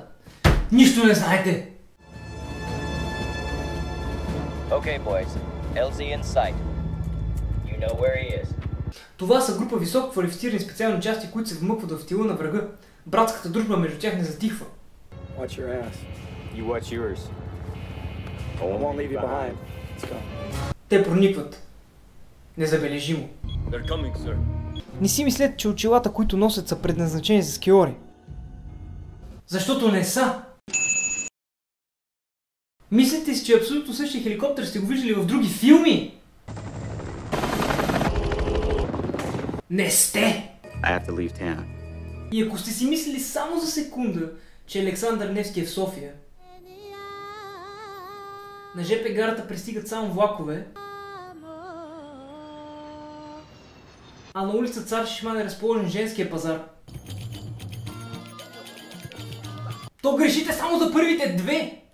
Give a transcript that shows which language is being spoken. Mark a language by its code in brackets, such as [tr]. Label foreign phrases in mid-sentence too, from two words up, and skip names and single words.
[bg] Нищо не знаете! [en] Okay, boys. LZ in sight. You know where he is. [bg] Това са група високо квалифицирани специални части, които се вмъкват в тила на врага. Братската дружба между тях не затихва. [en] Watch your ass. You watch yours. I won't leave you behind. Let's go. [bg] Те проникват. Незабележимо. [en] They're coming, sir. [bg] Не си мислете, че очилата, които носят, са предназначени за скиори. Защото не са. Мислите си, че абсолютно същия хеликоптер сте го виждали в други филми? Не сте! [en] I have to leave town. [bg] И ако сте си мислили само за секунда, че Александър Невски е в София, на ЖП гарата пристигат само влакове, а на улица Цар Шишман е разположен женския пазар, то грешите само за първите 2!